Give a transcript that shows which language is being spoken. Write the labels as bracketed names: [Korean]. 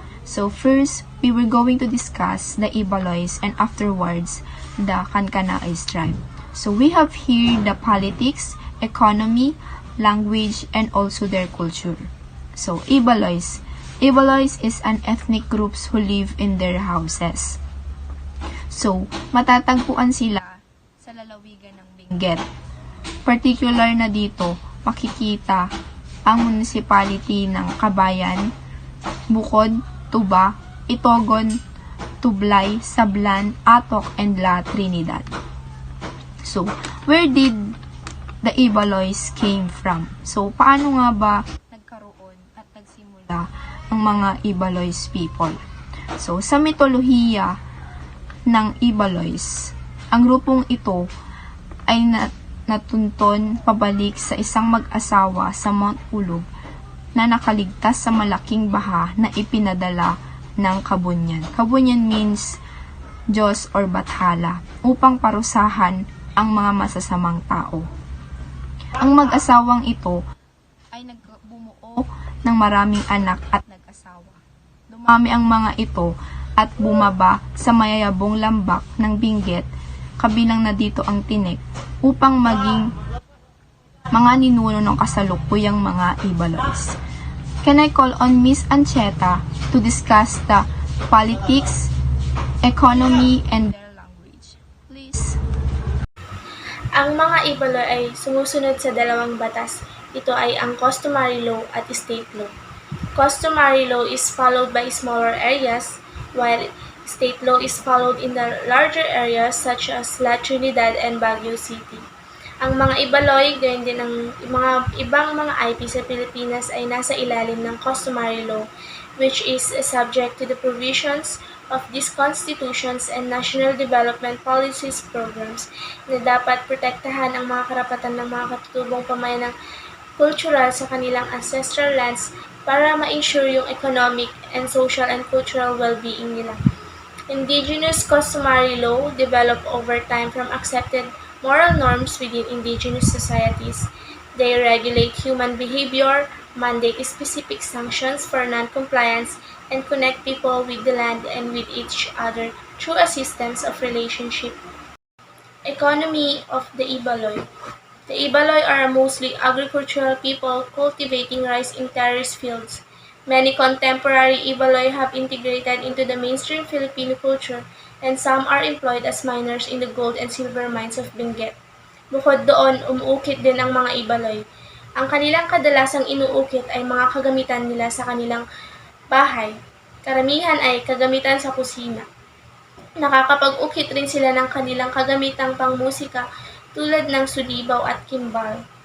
[English] So first, we were going to discuss the Ibaloi and afterwards the Kankanaey tribe. So we have here the politics, economy, language, and also their culture. So Ibaloi. Ibaloi is an ethnic groups who live in their houses. [Filipino] So, matatagpuan sila sa lalawigan ng Benguet. Particular na dito, makikita ang municipality ng Kabayan, Bukod, Tuba, Itogon, Tublay, Sablan, Atok, and La Trinidad. [English] So, where did the Ibalois came from? [Filipino] So, paano nga ba nagkaroon at nagsimula ang mga Ibalois people? So, sa mitolohiya ng Ibalois, ang grupong ito ay natunton pabalik sa isang mag-asawa sa Mount Ulog na nakaligtas sa malaking baha na ipinadala ng Kabunyan. Kabunyan means Diyos or Bathala, upang parusahan ang mga masasamang tao. Ang mag-asawang ito ay nagbumuo ng maraming anak at nag-asawa. Dumami ang mga ito at bumaba sa mayayabong lambak ng Benguet, kabilang na dito ang Tinik, upang maging mga ninuno ng kasalukuyang mga Ibalois. [English] Can I call on Miss Ancheta to discuss the politics, economy, and their language? Please. [Filipino] Ang mga Ibaloi ay sumusunod sa dalawang batas. Ito ay ang customary law at state law. [English] Customary law is followed by smaller areas, while state law is followed in the larger areas such as La Trinidad and Baguio City. [Filipino] Ang mga Ibaloi, gayon din ang mga ibang mga IP sa Pilipinas ay nasa ilalim ng customary law, [English] which is subject to the provisions of these constitutions and national development policies programs [Filipino] na dapat protektahan ang mga karapatan ng mga katutubong pamayan ng cultural sa kanilang ancestral lands para ma-ensure yung [English] economic and social and cultural well-being [Filipino] nila. [English] Indigenous customary law developed over time from accepted moral norms within indigenous societies. They regulate human behavior, mandate specific sanctions for non-compliance, and connect people with the land and with each other through a system of relationship. Economy of the Ibaloi. The Ibaloi are a mostly agricultural people cultivating rice in terrace fields. Many contemporary Ibaloi have integrated into the mainstream Filipino culture, and some are employed as miners in the gold and silver mines of Benguet. [Filipino] Bukod doon, umuukit din ang mga Ibaloi. Ang kanilang kadalasang inuukit ay mga kagamitan nila sa kanilang bahay. Karamihan ay kagamitan sa kusina. Nakakapag-ukit rin sila ng kanilang kagamitang pangmusika tulad ng sulibaw at kimbal.